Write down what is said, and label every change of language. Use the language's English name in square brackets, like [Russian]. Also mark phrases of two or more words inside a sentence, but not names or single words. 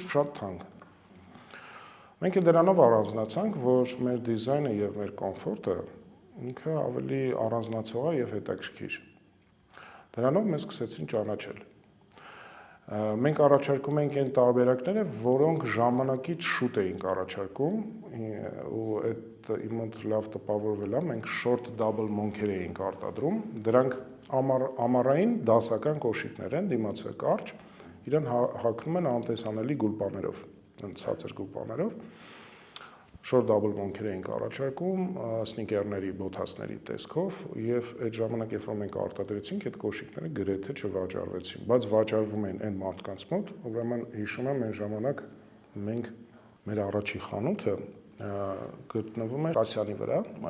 [Armenian] շատ թանկ։ Մենք դրանով առանձնացանք, որ մեր դիզայնը եւ մեր կոմֆորտը ինքը ավելի առանձնացող է եւ հետաքրքիր։ Դրանով մեզ սկսեցին ճանաչել։ Մենք առաջարկում ենք այն տարբերակները, որոնք ժամանակից շուտ էինք առաջարկում, ու այդ իմոտ լավ տպավորվել է, մենք [English] short double monk- [Armenian] եր էինք արտադրում, դրանք ամառային դասական կոշիկներ են, դիմացը կարճ, իրեն հագնում են անտեսանելի գուլպաներով, ցածր գուլպաներով, [English] short double monk- [Armenian] եր էինք առաջարկում, սնիկերների, բոթասների տեսքով, եւ այդ ժամանակ, երբ որ մենք արտադրեցինք, այդ կոշիկները գրեթե չվաճառվեցին, բայց վաճառվում են այն մարդկանց մոտ, ուրեմն հիշում եմ այն ժամանակ մենք մեր առաջի խանութը գտնվում էր Ասյանի վրա,